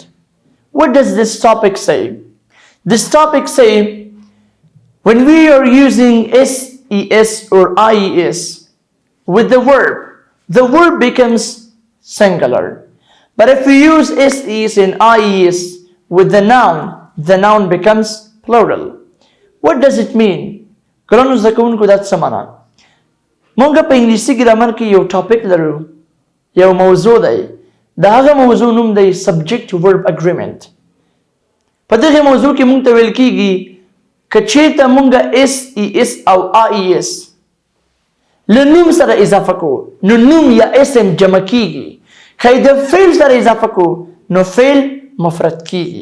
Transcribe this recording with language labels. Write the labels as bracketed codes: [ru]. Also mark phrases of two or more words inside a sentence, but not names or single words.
[en] What does this topic say? This topic say when we are using SES or IES with the verb becomes singular. But if we use SES and IES with the noun becomes plural. What does it mean? [ps] ګرانو زده کوونکو دا څه معنا؟ موږ په انګلیسي ګرامر کې یو ټاپک لرو، یو موضوع دی. دا هغه موضوع نوم دی [en] subject verb agreement. [ps] په دغه موضوع کې موږ ته ویل کېږي که چېرته موږ SES او IES له نوم سره اضافه کوو نو نوم یا اسم جمع کېږي. که یې د فعل سره اضافه کوو نو فعل مفرد کېږي.